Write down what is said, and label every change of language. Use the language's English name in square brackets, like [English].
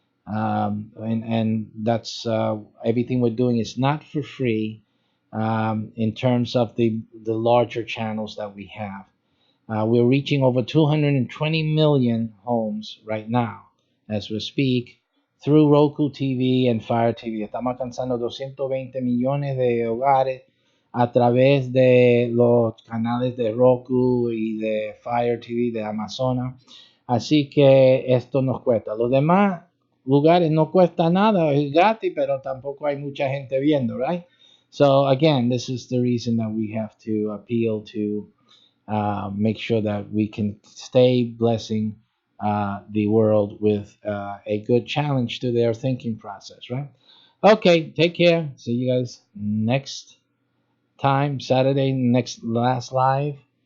[English] And that's everything we're doing is not for free, in terms of the larger channels that we have. We're reaching over 220 million homes right now as we speak through Roku TV and Fire TV. [Spanish] Estamos alcanzando 220 millones de hogares a través de los canales de Roku y de Fire TV de Amazon. Así que esto nos cuesta. Los demás lugares no cuesta nada, es gratis, pero tampoco hay mucha gente viendo, right? [English] So again, this is the reason that we have to appeal to make sure that we can stay blessing the world with a good challenge to their thinking process, right? Okay, take care. See you guys next time, Saturday, last live.